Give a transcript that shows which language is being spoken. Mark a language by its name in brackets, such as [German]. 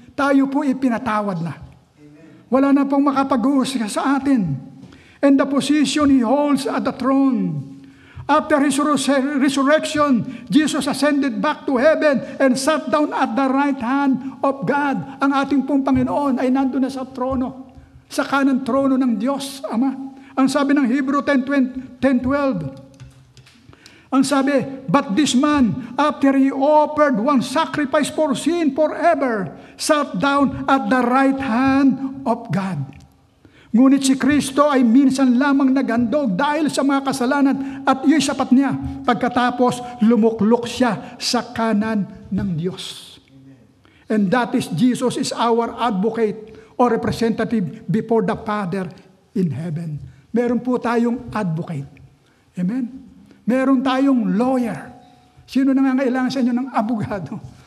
[Filipino] Tayo po ipinatawad na. Wala na pong makapag-uusga sa atin. [English] And the position He holds at the throne. After His resurrection, Jesus ascended back to heaven and sat down at the right hand of God. [Filipino] Ang ating pong Panginoon ay nandun na sa trono, sa kanang trono ng Diyos, Ama. Ang sabi ng Hebrew 10:12, ang sabi, [English] but this man, after He offered one sacrifice for sin forever, sat down at the right hand of God. [Filipino] Ngunit si Kristo ay minsan lamang naghandog dahil sa mga kasalanan at iyo'y sapat niya. Pagkatapos, lumuklok siya sa kanan ng Diyos. [English] And that is Jesus is our advocate or representative before the Father in heaven. [Filipino] Meron po tayong advocate. Amen? Meron tayong lawyer. Sino nangangailangan sa inyo ng abogado?